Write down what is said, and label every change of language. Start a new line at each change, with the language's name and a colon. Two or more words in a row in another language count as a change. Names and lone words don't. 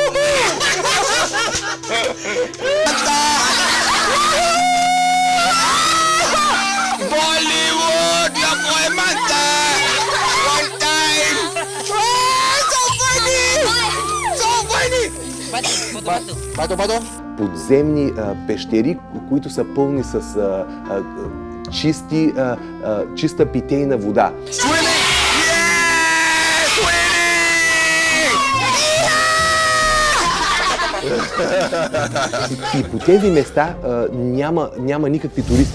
Spanish: Bollywood, loco de manta.
English: One time. So funny. Pato.
Bulgarian: Подземни пещери, които са пълни с чиста питейна вода. И по тези места няма никакви туристи.